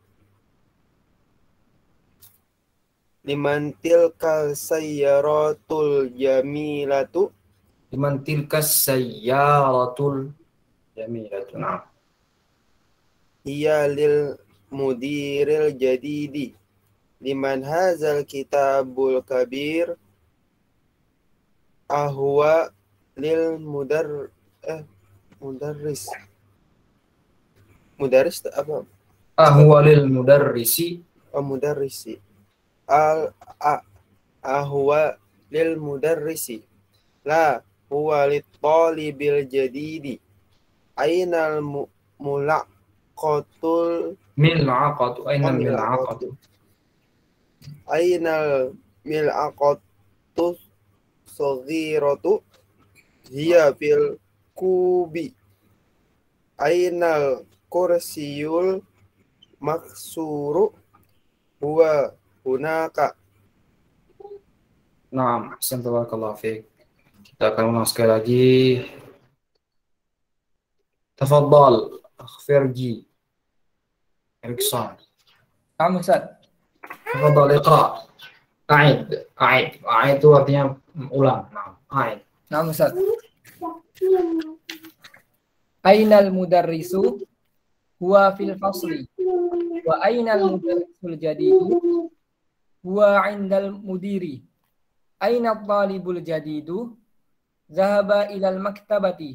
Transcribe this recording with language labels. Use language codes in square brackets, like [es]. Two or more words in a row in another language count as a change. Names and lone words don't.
[ar] لمن تلك السيارة الجميلة. لمن تلك السيارة الجميلة. Nah. هي للمدير الجديد. لمن هذا الكتاب الكبير. أهو للمدرس. [id] Mudarris apa? [ar] أهو للمدرس. مدرس. أهو للمدرس. لا هو للطالب الجديد. أين الملاقة ال ملعقة. أين الملعقة. أين الملعقة صغيرة هي في الكوب. أين الكرسي المكسور هو هناك. نعم، أحسن، تبارك الله فيك. [id] Kita akan ulang sekali lagi. [ar] تفضل، أخ Ferji. Erikson. نعم أستاذ. تفضل اقرأ. أعد. أعد [id] itu artinya ulang. [ar] نعم، أعد. نعم أستاذ. أين المدرس هو في الفصل وأين المدرس الجديد هو عند المدير. أين طالب الجديد ذهب إلى المكتبة.